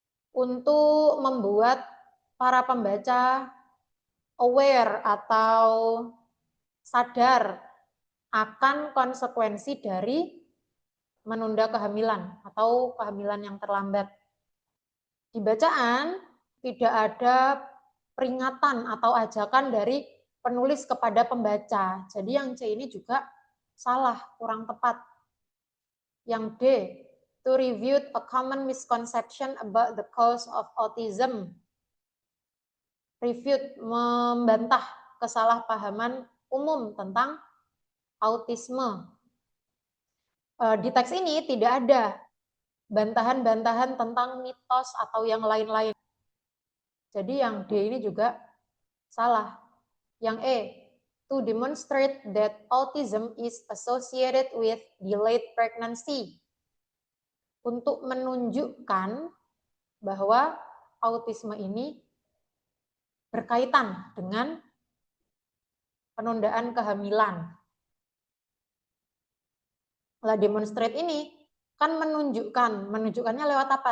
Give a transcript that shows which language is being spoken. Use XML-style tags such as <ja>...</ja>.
<id>Untuk membuat para pembaca aware atau sadar akan konsekuensi dari menunda kehamilan atau kehamilan yang terlambat. Di bacaan tidak ada peringatan atau ajakan dari penulis kepada pembaca. Jadi yang C ini juga salah, kurang tepat. Yang D,</id> <en>to review a common misconception about the cause of autism. Refute,</en> <id>membantah kesalahpahaman umum tentang autisme. Di teks ini tidak ada bantahan-bantahan tentang mitos atau yang lain-lain. Jadi yang D ini juga salah. Yang E,</id> <en>to demonstrate that autism is associated with delayed pregnancy.</en> <id>Untuk menunjukkan bahwa autisme ini berkaitan dengan penundaan kehamilan. Lah demonstrate ini kan menunjukkannya lewat apa?</id>